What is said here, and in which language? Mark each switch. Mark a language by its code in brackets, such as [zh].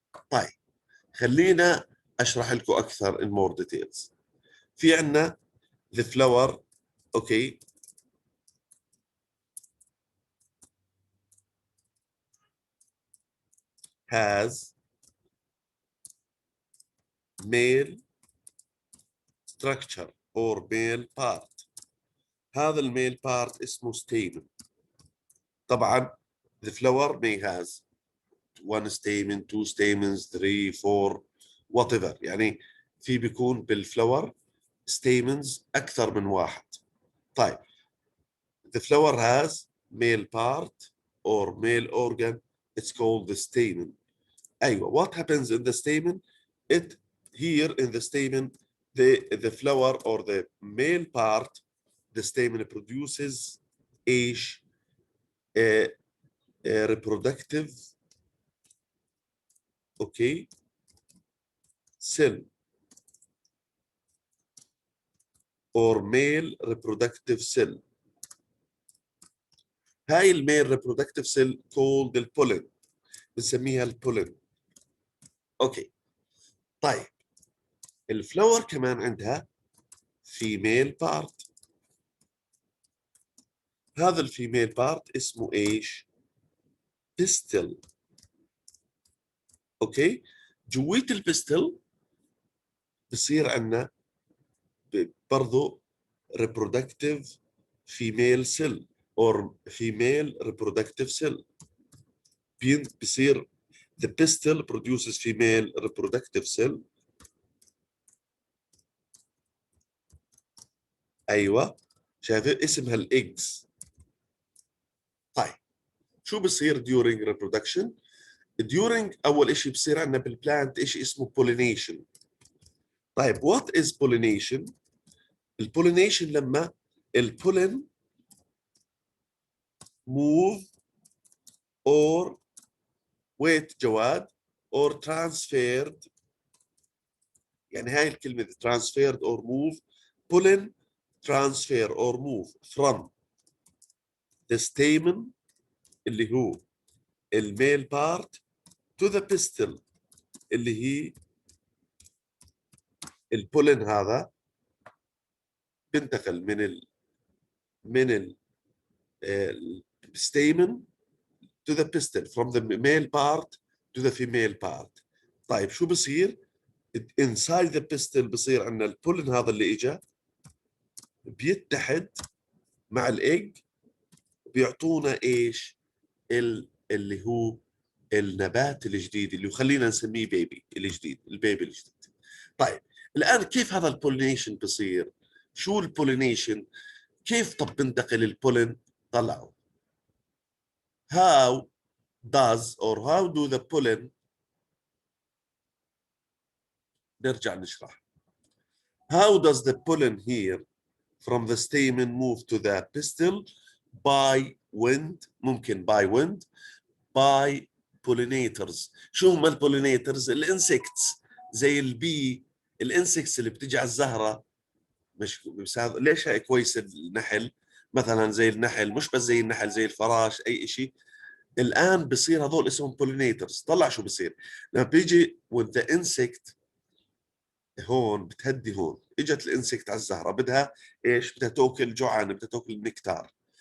[ar] طيب خلينا اشرح لكم اكثر [en] in more details. [ar] في عنا [en] the flower okay has male structure or male part. [ar] هذا الميل بارت اسمه stamen. طبعا [en] the flower may has one stamen, two stamens, three, four, whatever. [ar] يعني في بيكون بالفلاور stamens أكثر من واحد. [en] طيب the flower has male part or male organ. It's called the stamen. أيوة. What happens in the stamen? It here in the stamen the flower or the male part, the stamen produces [ar] ايش؟ [en] reproductive okay cell or male reproductive cell. [ar] هاي الميل [en] reproductive cell called [ar] البولن، بنسميها البولن. اوكي. طيب الفلاور كمان عندها [en] female part. [ar] هذا الفيميل بارت اسمه ايش؟ بيستل. اوكي، جويت البيستل بصير عندنا برضو [en] reproductive female cell or female reproductive cell. [ar] بصير [en] the pistil produces female reproductive cell. [ar] ايوه شايفين اسمها الايجز. طيب شو بصير [en] during reproduction؟ [ar] during اول شيء بصير عندنا بالبلانت شيء اسمه pollination. [en] طيب what is pollination؟ [ar] البولينيشن لما البولين [en] move or wait [ar] جواد [en] or transferred، يعني هاي الكلمة transferred or move، pollen transfer or move from the stamen [ar] اللي هو الميل [en] part to the pistil [ar] اللي هي البولين. هذا بينتقل من الستيمن [en] to the pistil from the male part to the female part. [ar] طيب شو بصير؟ [en] inside the pistil [ar] بصير عندنا البولين هذا اللي اجى بيتحد مع الايج بيعطونا ايش؟ اللي هو النبات الجديد اللي خلينا نسميه بيبي الجديد، البيبي الجديد. طيب الان كيف هذا البولينيشن بصير؟ شو البولينيشن؟ كيف طب بنتقل البولين؟ طلعوا [en] how does or how do the pollen، [ar] نرجع نشرح. [en] how does the pollen here from the stamen move to the pistil؟ by wind، [ar] ممكن [en] by wind، by pollinators. [ar] شو هم البولينيترز؟ الانسكتس زي البي، الانسكتس اللي بتجي على الزهره. مش ليش هيك كويس النحل مثلا، زي النحل، مش بس زي النحل، زي الفراش اي شيء. الان بصير هذول اسمهم pollinators. طلع شو بصير لما بيجي [en] when the insect [ar] هون بتهدي، هون اجت الانسكت على الزهره بدها ايش؟ بدها تاكل جوعان، بدها تاكل النكتار.